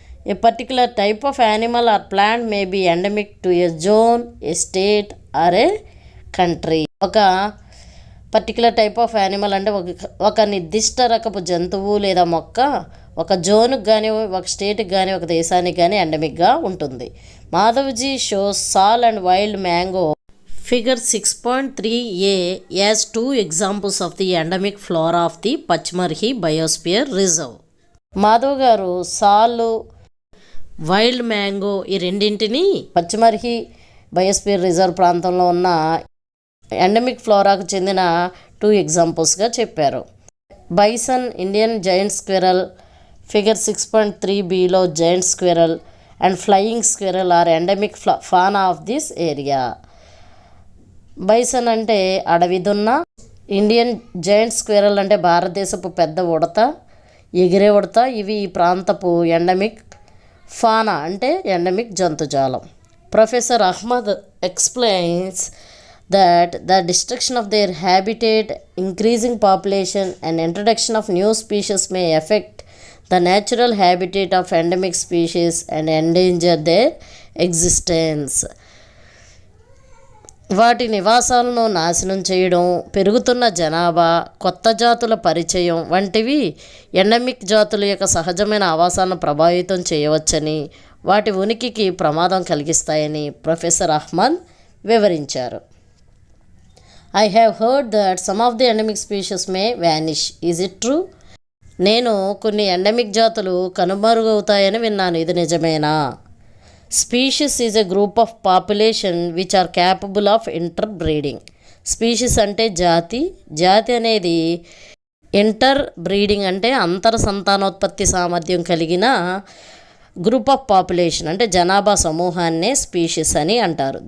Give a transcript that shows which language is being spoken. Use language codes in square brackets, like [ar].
[en] A particular type of animal or plant may be endemic to a zone, a state or a country. [te] ఒక particular type of animal అంటే ఒక నిర్దిష్ట రకపు జంతువు లేదా మొక్క ఒక జోన్కి కానీ, ఒక స్టేట్కి కానీ, ఒక దేశానికి కానీ ఎండమిక్గా ఉంటుంది. [en] Madhavji shows sal and wild mango Figure 6.3a has two examples of the endemic flora of the Pachmarhi Biosphere Reserve. [te] Madhav గారు సాలు, వైల్డ్ మ్యాంగో ఈ రెండింటిని పచ్చిమర్హి బయోస్పియర్ రిజర్వ్ ప్రాంతంలో ఉన్న ఎండమిక్ ఫ్లోరాకు చెందిన 2 ఎగ్జాంపుల్స్గా చెప్పారు. [en] Bison, Indian giant squirrel, figure 6.3bలో giant squirrel and flying squirrel are endemic fauna of this area. [te] Bison అంటే అడవి దున్న, ఇండియన్ జైంట్ స్క్విరల్ అంటే భారతదేశపు పెద్ద ఉడత, ఎగిరే ఉడత. ఇవి ఈ ప్రాంతపు ఎండమిక్ ఫానా అంటే endemic జంతుజాలం. [en] Professor Ahmad explains that the destruction of their habitat, increasing population and introduction of new species may affect the natural habitat of endemic species and endanger their existence. [te] వాటి నివాసాలను నాశనం చేయడం, పెరుగుతున్న జనాభా, కొత్త జాతుల పరిచయం వంటివి ఎండమిక్ జాతుల యొక్క సహజమైన ఆవాసాలను ప్రభావితం చేయవచ్చని, వాటి ఉనికికి ప్రమాదం కలిగిస్తాయని ప్రొఫెసర్ అహ్మద్ వివరించారు. [en] I have heard that some of the endemic species may vanish. Is it true? [te] నేను కొన్ని ఎండమిక్ జాతులు కనుమరుగవుతాయని విన్నాను. ఇది నిజమేనా? [en] Species is a group of population which are capable of interbreeding. [te] Species అంటే జాతి. జాతి అనేది ఇంటర్ బ్రీడింగ్ అంటే అంతర సంతానోత్పత్తి సామర్థ్యం కలిగిన గ్రూప్ ఆఫ్ పాపులేషన్ అంటే జనాభా సమూహాన్నే స్పీషీస్ అని అంటారు.